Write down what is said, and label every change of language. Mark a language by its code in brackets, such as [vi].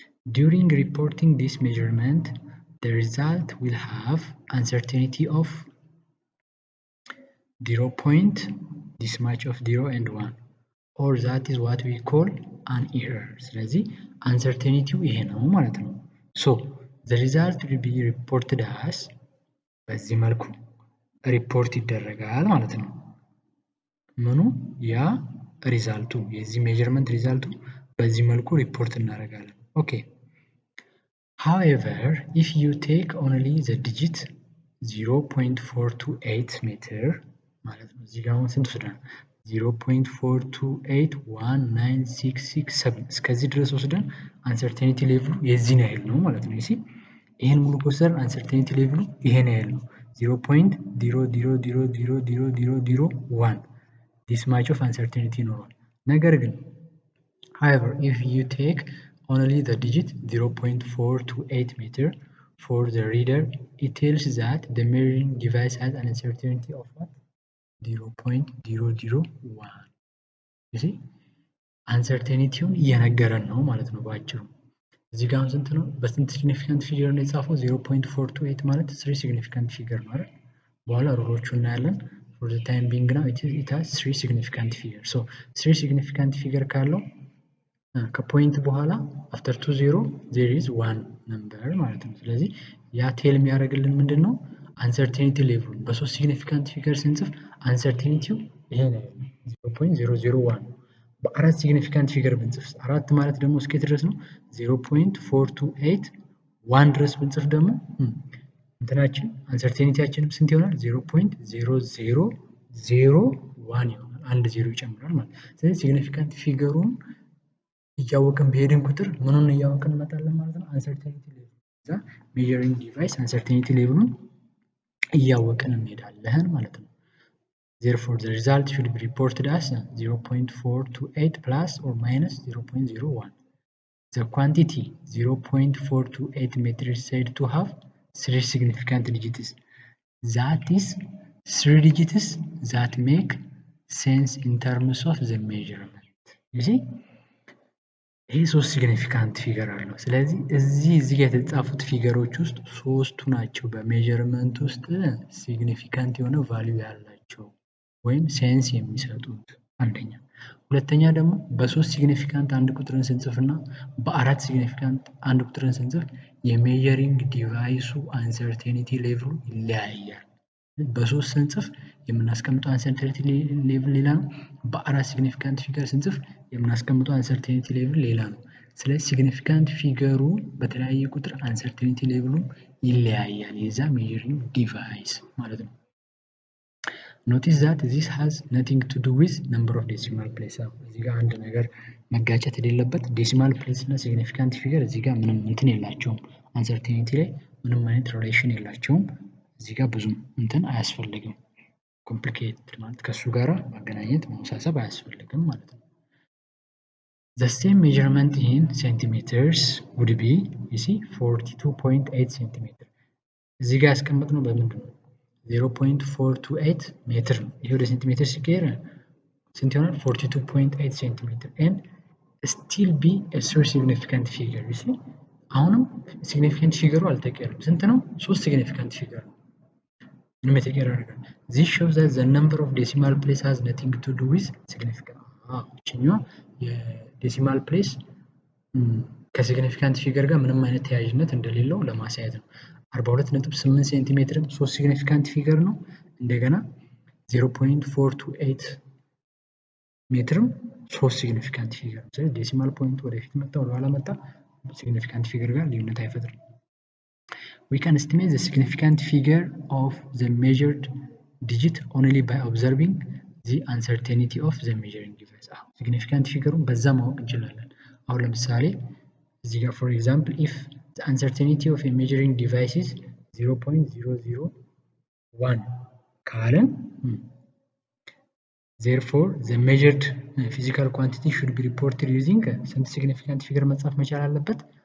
[en] During reporting this measurement, the result will have uncertainty of 0 point, this much of 0 and 1, or that is what we call an error. [am] ስለዚህ uncertainty ይሄ ነው ማለት ነው. [en] So the result will be reported as [am] በዚህ መልኩ ሪፖርት ይደረጋል ማለት ነው። ምኑ ያ ሪዛልቱ የዚህ ሜዠርመንት ሪዛልቱ በዚህ መልኩ ሪፖርት እናደርጋለን። Okay. [en] However, if you take only the digit 0.428 meter [am] ማለት ነው እዚህ ጋር አሁን ስንት ወስደናል? 0.4281966 እስከዚህ ድረስ ወስደን አንሰርቴኒቲ ሌቭሉ የዚህን ያህል ነው ማለት ነው። ይሄን ሙሉ ከወሰድን አንሰርቴኒቲ ሌቭሉ ይሄን ያህል ነው 0.0000001 [en] this much of uncertainty [am] ይኖረዋል። ነገር ግን [en] however if you take only the digit 0.428 meter for the reader, it tells that the measuring device has an uncertainty of what? 0.001. [am] you see uncertainty-ውን እየነገረን ነው ማለት ነው ባጭሩ። እዚህ ጋር ስንት ነው? በስንት significant figure ነው የጻፈው? 0.428 ማለት 3 significant figure ነው አይደል? በኋላ ሩሎቹን እናያለን። [en] for the time being now it has 3 significant figure. [am] so 3 significant figure ካለው ከፖይንት በኋላ [en] after 20 there is one number [am] ማለት ነው። ስለዚህ ያ ቴል የሚያደርግልን ምንድነው? uncertainty level በሶስት significant figure ስንጽፍ uncertainty-ው ይሄ ነው 0.001 በአራት significant figure ብንጽፍ አራት ማለት ደግሞ እስከ ድረስ ነው 0.428 1 ድረስ ብንጽፍ ደግሞ እንትናችን uncertainty-ያችንም ስንት ይሆናል? 0.0001 ይሆናል። አንድ ዜሮ ይጨምራል ማለት ነው። ስለዚህ significant figure-ውን እያወቅን በሄድን ቁጥር ምኑን እያወቅን እንመጣለን ማለት ነው? [en] uncertainty level [am] እዛ measuring device uncertainty level-ውን እያወቅን እንሄዳለን ማለት ነው። [en] Therefore, the result should be reported as 0.428 plus or minus 0.01. The quantity 0.428 meter is said to have 3 significant digits. That is 3 digits that make sense in terms of the measurement. You see? [am] ይሄ 3 significant figure አለው። ስለዚህ እዚህ ጋር የተጻፉት ፊገሮች ውስጥ ሶስቱ ናቸው በሜዠርመንት ውስጥ significant የሆነ value ያላቸው ወይም ሴንስ የሚሰጡት አንደኛ። ሁለተኛ ደግሞ በሶስት significant አንድ ቁጥርን ስንጽፍና በአራት significant አንድ ቁጥርን ስንጽፍ የሜዠሪንግ ዲቫይሱ uncertainty level ይለያያል። በሶስት ስንጽፍ የምናስቀምጠው uncertainty level ሌላ ነው። በአራት significant figure ስንጽፍ የምናስቀምጠው uncertainty level ሌላ ነው። ስለዚህ significant figure በተለያየ ቁጥር uncertainty level ይለያያል የዛ measuring device ማለት ነው። [en] Notice that this has nothing to do with number of decimal place. [am] እዚህ ጋር አንድ ነገር መጋጨት የሌለበት ዴሲማል ፕሌስ እና ሲግኒፊካንት ፊገር እዚህ ጋር ምንም እንትን የላቸውም። አንሰርቴኒቲ ላይ ምንም አይነት ሪሌሽን የላቸውም። እዚህ ጋር ብዙም እንትን አያስፈልግም። ኮምፕሊኬትድ ማለት ከሱ ጋራ ማገናኘት መመሳሰብ አያስፈልግም ማለት ነው። [en] The same measurement in centimeters would be, you see, 42.8 centimeter. [am] እዚህ ጋር ያስቀመጥነው በምንድን ነው? 0.428 ሜትር ነው። ይሄ ወደ ሴንቲሜትር ሲቀየር ስንት ይሆናል? [en] 42.8 ሴንቲሜትር and still be a so significant figure. [am] you see አሁንም significant figure አልተቀየረም። ስንት ነው? [en] 3 significant figure ነው። [am] ምንም የተቀየረ ነገር። [en] This shows that the number of decimal place has nothing to do with significant. [am] እቺኛዋ የዴሲማል ፕሌስ ከሲግኒፊካንት ፊገር ጋር ምንም አይነት ተያያዥነት እንደሌለው ለማሳየት ነው። 42.8 ሴንቲሜትርም 3 ሲግኒፊካንት ፊገር ነው። እንደገና 0.428 ሜትርም 3 ሲግኒፊካንት ፊገር ነው። ስለዚህ ዴሲማል ፖይንት ወደፊት መጣ ወደኋላ መጣ ሲግኒፊካንት ፊገር ጋር ልዩነት አይፈጥርም። [en] We can estimate the significant figure of the measured digit only by observing the uncertainty of the measuring device. [am] significant figure በዛ ማወቅ እንችላለን። አሁን ለምሳሌ እዚህ ጋር for [en] example if the uncertainty of a measuring device is 0.001 [am] ካለን [en] therefore the measured physical quantity should be reported using [am] ስንት significant figure መጻፍ መቻል አለበት?